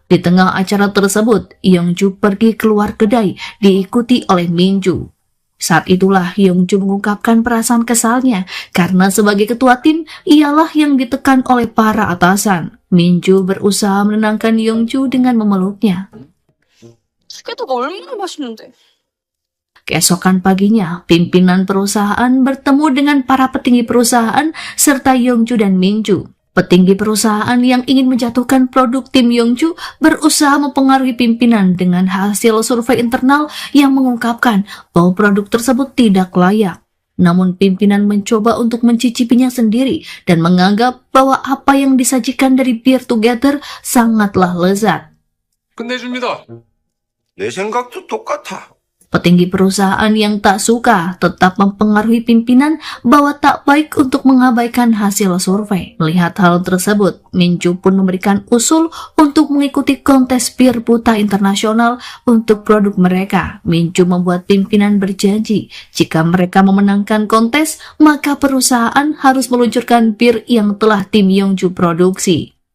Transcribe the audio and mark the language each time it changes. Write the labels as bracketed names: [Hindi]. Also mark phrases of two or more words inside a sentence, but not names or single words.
[Indonesian] Di tengah acara tersebut, Yongju pergi keluar kedai diikuti oleh Minju. Saat itulah Yongju mengungkapkan perasaan kesalnya karena sebagai ketua tim, ialah yang ditekan oleh para atasan. Minju berusaha menenangkan Yongju dengan memeluknya. [Korean] 죽게도가 얼마나 맛있는데. [Indonesian] Keesokan paginya, pimpinan perusahaan bertemu dengan para petinggi perusahaan serta Yongju dan Minju. Petinggi perusahaan yang ingin menjatuhkan produk tim Yongju berusaha mempengaruhi pimpinan dengan hasil survei internal yang mengungkapkan bahwa produk tersebut tidak layak. Namun pimpinan mencoba untuk mencicipinya sendiri dan menganggap bahwa apa yang disajikan dari bir Together sangatlah lezat. [Korean] 끝내줍니다. 내 생각도 똑같아. [Indonesian] Petinggi perusahaan yang tak suka tetap mempengaruhi pimpinan bahwa tak baik untuk mengabaikan hasil survei. Melihat hal tersebut, Minju pun memberikan usul untuk mengikuti kontes bir buta internasional untuk produk mereka. Minju membuat pimpinan berjanji, jika mereka memenangkan kontes, maka perusahaan harus meluncurkan bir yang telah tim Yongju produksi.